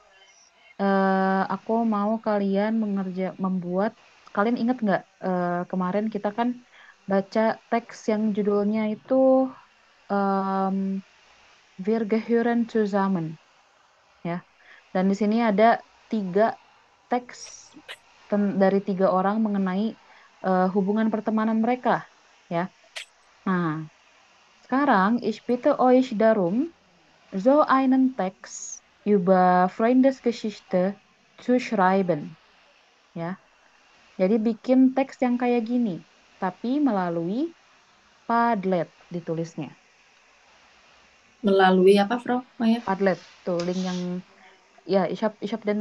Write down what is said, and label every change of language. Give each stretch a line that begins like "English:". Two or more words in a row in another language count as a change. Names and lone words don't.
Indonesian: Aku mau kalian membuat, kalian ingat nggak kemarin kita kan baca teks yang judulnya itu Wir gehören zusammen, ya. Dan di sini ada 3 teks dari 3 orang mengenai hubungan pertemanan mereka, ya. Nah, sekarang
German: ich bitte euch darum, so einen Text über Freundesgeschichte zu schreiben.
Indonesian: Ya. Jadi bikin teks yang kayak gini, tapi melalui Padlet ditulisnya. Melalui apa, Frau Maya? Padlet, tuh link yang ya,
German: ich hab den